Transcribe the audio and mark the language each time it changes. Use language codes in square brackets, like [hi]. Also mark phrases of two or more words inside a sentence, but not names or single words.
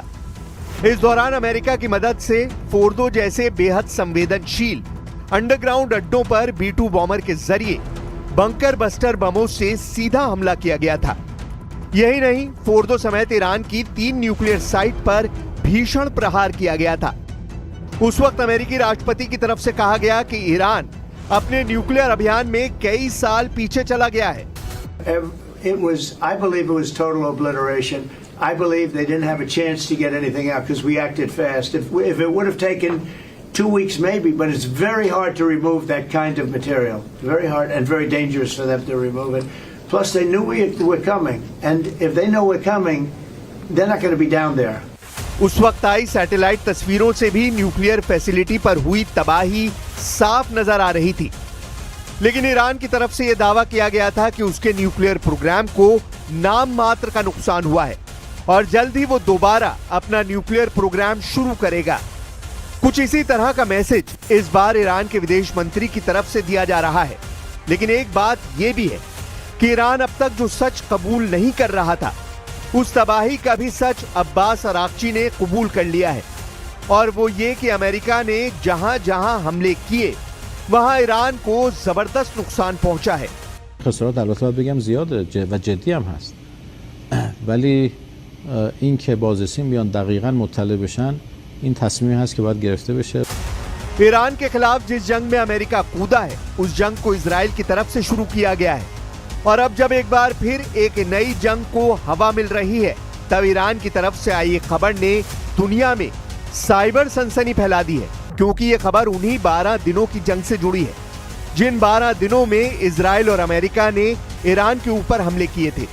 [hi] इस दौरान अमेरिका की मदद से फोर्दो जैसे बेहद संवेदनशील अंडरग्राउंड अड्डों पर B-2 बॉम्बर के जरिए [en] bunker buster [hi] बमों से सीधा हमला किया गया था। यही नहीं, फोर्दो समेत ईरान की 3 [en] nuclear site [hi] पर भीषण प्रहार किया गया था। उस वक्त अमेरिकी राष्ट्रपति की तरफ से कहा गया कि ईरान अपने न्यूक्लियर अभियान में कई साल पीछे चला गया है। [en] I believe it was total obliteration. I believe they didn't have a chance to get anything out because we acted fast. If it would have taken 2 weeks maybe, but it's very hard to remove that kind of material. Very hard and very dangerous for them to remove it. Plus they knew we were coming, and if they know we're coming, they're not going to be down there. [hi] उस वक्त आई सैटेलाइट तस्वीरों से भी [en] nuclear facility [hi] पर हुई तबाही साफ नजर आ रही थी। लेकिन ईरान की तरफ से यह दावा किया गया था कि उसके [en] nuclear program [hi] को नाम मात्र का नुकसान हुआ है और जल्द ही वो दोबारा अपना [en] nuclear program [hi] शुरू करेगा। कुछ इसी तरह का मैसेज इस बार ईरान के विदेश मंत्री की तरफ से दिया जा रहा है। लेकिन एक बात यह भी है कि ईरान अब तक जो सच कबूल नहीं कर रहा था, उस तबाही का भी सच अब्बास अराक्ची ने कबूल कर लिया है, और वो ये कि अमेरिका ने जहां जहां हमले किए वहां ईरान को जबरदस्त नुकसान पहुंचा है। [fa] خسارات البته باید بگم زیاده و جدی هم هست، ولی این که بازرسین بیان دقیقاً مطلع بشن این تصمیمی هست که باید گرفته بشه. [hi] ईरान के खिलाफ जिस जंग में अमेरिका कूदा है, उस जंग को इजराइल की तरफ से शुरू किया गया है, और अब जब एक बार फिर एक नई जंग को हवा मिल रही है, तब ईरान की तरफ से आई एक खबर ने दुनिया में साइबर सनसनी फैला दी है, क्योंकि ये खबर उन्हीं 12 दिनों की जंग से जुड़ी है जिन 12 दिनों में इजराइल और अमेरिका ने ईरान के ऊपर हमले किए थे।